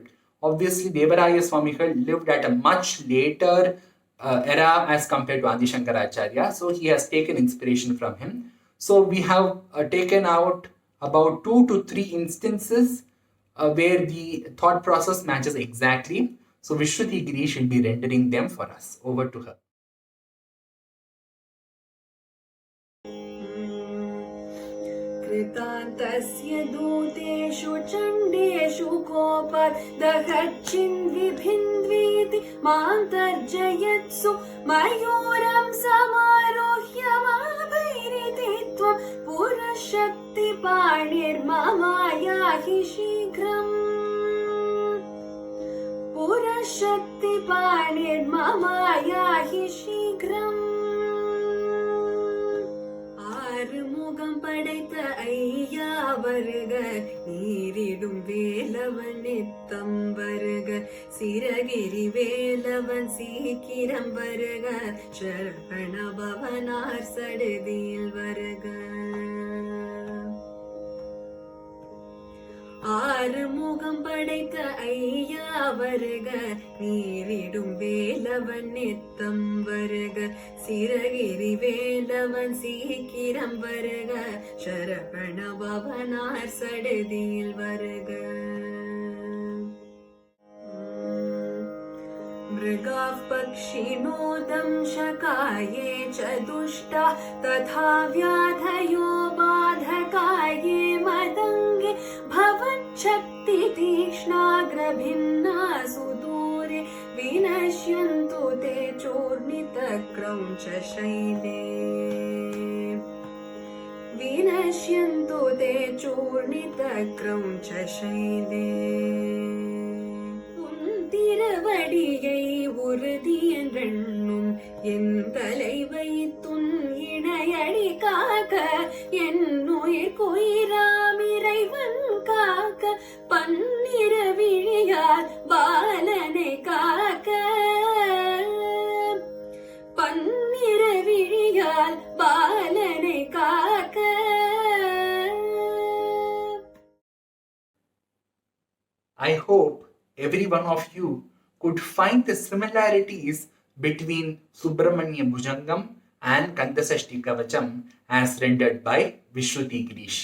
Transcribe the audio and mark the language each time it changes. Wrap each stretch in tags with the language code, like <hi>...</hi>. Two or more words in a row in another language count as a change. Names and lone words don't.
<en>Obviously, Devaraya Swamigal lived at a much later era as compared to Adi Shankaracharya, so he has taken inspiration from him. So we have taken out about 2 to 3 instances where the thought process matches exactly. So Vishruthi Girish will be rendering them for us. Over to her.</en> <sa>कृतान्तस्य दूतेषु चण्डेषु कोपदहच्चिन्विभिन्वीति मां तर्जयत्सु मयूरं समारोह्य माभैरिति त्वं पुरशक्तिपाणिर्ममायाहि शीघ्रम् पुरशक्तिपाणिर्ममायाहि शीघ्रम्</sa> <ta>ஆறுமுகம் படைத்த ஐயா வருக நீரிடும் வேலவன் நித்தம் வருக சிரகிரி வேலவன் சீக்கிரம் வருக சரவண பவனார் சடுதியில் வருக ஆறுமுகம் படைத்த ஐயா வருக நீரிடும் வேலவன் நித்தம் வருக சிரகிரி வேலவன் சீக்கிரம் வருக சரவண பவனார் சடுதியில் வருக</ta> <sa>मृगाः पक्षिणोदं शकाये च दुष्टा तथा व्याधयो बाधकाये मदङ्गे भवच्छक्तितीक्ष्णाग्रभिन्ना सुदूरे विनश्यन्तु ते चूर्णितक्रौञ्चशैले विनश्यन्तु ते चूर्णितक्रौञ्चशैले</sa> <ta>திருவடியை உறுதி என்றெண்ணும் என் தலை வைத்துன் இணையடி காக்க என்னுயிர் குயிராம் இறைவன் காக்க பன்னிர விழியார் பாலனை காக்க பன்னிர விழியார் பாலனை காக்க.</ta> <en>I hope every one of you could find the similarities between Subramanya Bhujangam and Kandasashti Kavacham as rendered by Vishruthi Girish.</en>